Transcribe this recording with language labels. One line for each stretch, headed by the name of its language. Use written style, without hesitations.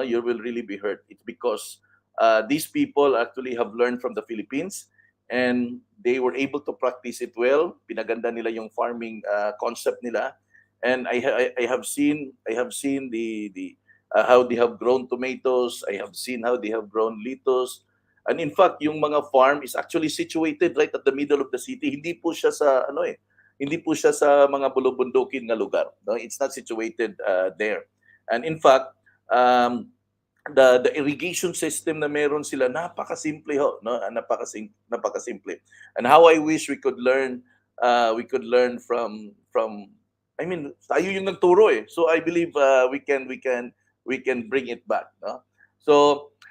English: You will really be hurt. It's because these people actually have learned from the Philippines, and they were able to practice it well.
Filipino: Pinaganda nila yung farming concept nila,
English: and I have seen the how they have grown tomatoes. I have seen how they have grown lettuce. And in fact,
Filipino: yung mga
English: farm is actually situated right at the middle of the city.
Filipino: Hindi po siya sa hindi po siya sa mga bulubundukin na lugar.
English: No, it's not situated there. And in fact, the irrigation system
Filipino: na meron sila, napakasimple ho,
English: no?
Filipino: Napakasimple.
English: And how I wish we could learn from, I mean,
Filipino: tayo yung nagturo eh.
English: So I believe we can bring it back, no? So